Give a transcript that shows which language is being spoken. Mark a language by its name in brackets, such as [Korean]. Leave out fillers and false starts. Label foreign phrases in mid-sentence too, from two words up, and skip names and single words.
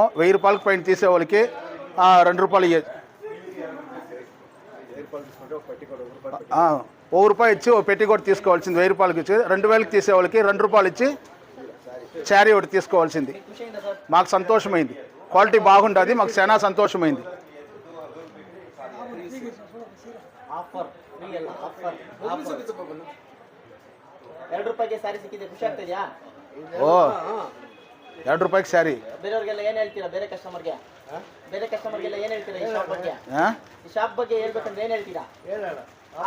[Telugu] 1000 రూపాయలకు పైన తీసే వాళ్ళకి 2 రూపాయలు ఇవ్వచ్చు. 1 రూపాయి ఇచ్చి ఓ పెట్టి కూడా తీసుకోవాల్సింది. 1000 రూపాయలకి ఇచ్చి 2000కి తీసే వాళ్ళకి 2 రూపాయలు ఇచ్చి శారీ ఒకటి తీసుకోవాల్సింది. మాకు సంతోషమైంది, క్వాలిటీ బాగుంటుంది, మాకు చాలా సంతోషమైంది. [Kannada] ಓ 2 ರೂಪಾಯಿಗೆ ಸ್ಯಾರಿ. ಬೇರೆಯವರಿಗೆಲ್ಲ ಏನು ಹೇಳ್ತೀರಾ? ಬೇರೆ ಕಸ್ಟಮರ್ಗೆಲ್ಲ ಏನು ಹೇಳ್ತೀರಾ ಈ ಶಾಪ್ ಬಗ್ಗೆ ಹೇಳ್ಬೇಕಂದ್ರೆ ಏನು ಹೇಳ್ತೀರಾ?